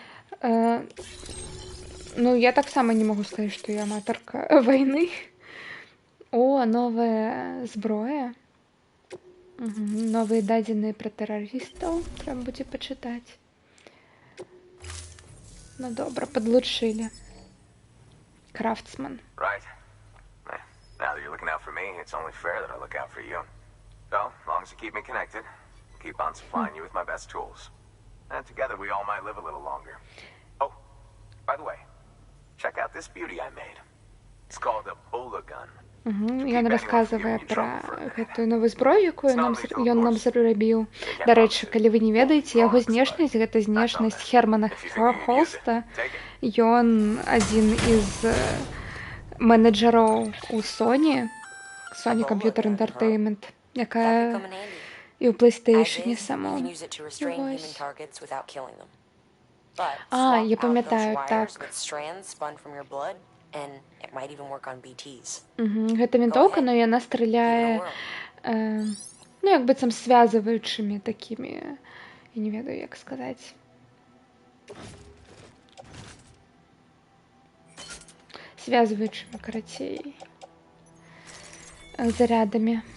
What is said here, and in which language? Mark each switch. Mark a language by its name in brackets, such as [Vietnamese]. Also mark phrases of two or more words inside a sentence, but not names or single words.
[Belarusian] Ну, я таксама не магу сказаць, што я аматарка вайны. О, новая зброя. Новыя дадзеныя пра тэрарыстаў трэба будзе пачытаць. Ну добра, падлучылі. Крафтсман. [English] Right. Now that you're looking out for me, it's only fair that I look out for you. So, as long as you keep me connected, I'll keep on supplying you with my best tools. And together we all might live a little longer. Oh, by the way, check out this beauty I made. It's called a Bola gun. [Belarusian] Ён расказвае пра гэтую новую зброю, якую ён нам зрабіў. Дарэчы, калі вы не ведаеце, яго знешнасць, гэта знешнасць Хермана Холста. Ён адзін з менеджераў у Sony Computer Entertainment, якая і ў PlayStation самому. Я памятаю, так. [English] And it might even work on BTs. [Belarusian] Гэта вінтоўка, но яна страляе ну, як быццам звязваючымі такімі, я не ведаю, як сказаць. Звязваючымі, карацей, зарядамі.